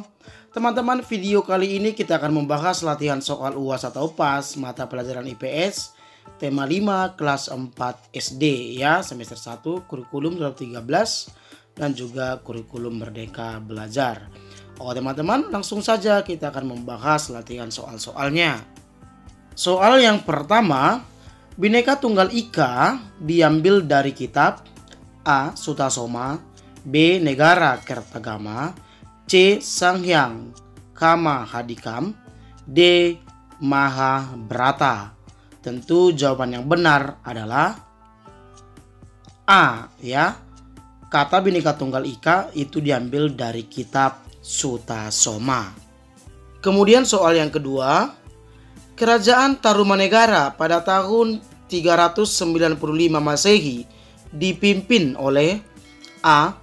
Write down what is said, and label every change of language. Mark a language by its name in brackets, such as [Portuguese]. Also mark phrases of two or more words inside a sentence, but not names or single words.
[Indonesian] Teman-teman, video kali ini kita akan membahas latihan soal UAS atau PAS mata pelajaran IPS tema 5 kelas 4 SD ya, semester 1 kurikulum 2013 dan juga kurikulum Merdeka Belajar. Oke teman-teman, langsung saja kita akan membahas latihan soal-soalnya. Soal yang pertama, Bhinneka Tunggal Ika diambil dari kitab A. Sutasoma, B. Negara Kertagama, C. Sanghyang Kama Hadikam, D. Mahabharata. Tentu jawaban yang benar adalah A ya. Kata Bhinneka Tunggal Ika itu diambil dari kitab Sutasoma. Kemudian soal yang kedua, Kerajaan Tarumanegara pada tahun 395 Masehi dipimpin oleh A.